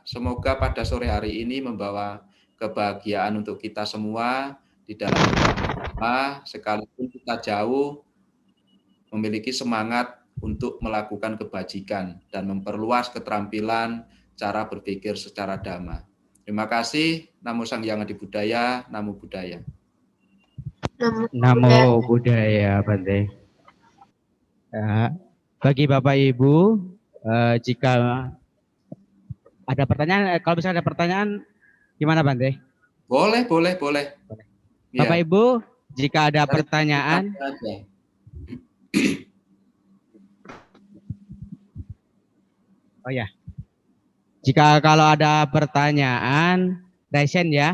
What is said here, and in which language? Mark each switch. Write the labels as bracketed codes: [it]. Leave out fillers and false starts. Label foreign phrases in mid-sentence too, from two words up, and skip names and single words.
[id] Semoga pada sore hari ini membawa kebahagiaan untuk kita semua di dalam berdoa, sekalipun kita jauh, memiliki semangat untuk melakukan kebajikan dan memperluas keterampilan cara berpikir secara dhamma. Terima kasih. [pi] Namo Sang Hyang Adi Budaya, Namo Buddhaya. Namo Buddhaya, Bante. [id] Ya, bagi Bapak Ibu, jika ada pertanyaan, kalau misalnya ada pertanyaan, gimana Bante? Boleh. Bapak Ya. Ibu, jika ada Dari pertanyaan, aja. oh ya, jika kalau ada pertanyaan, [en] raise hand [id] ya.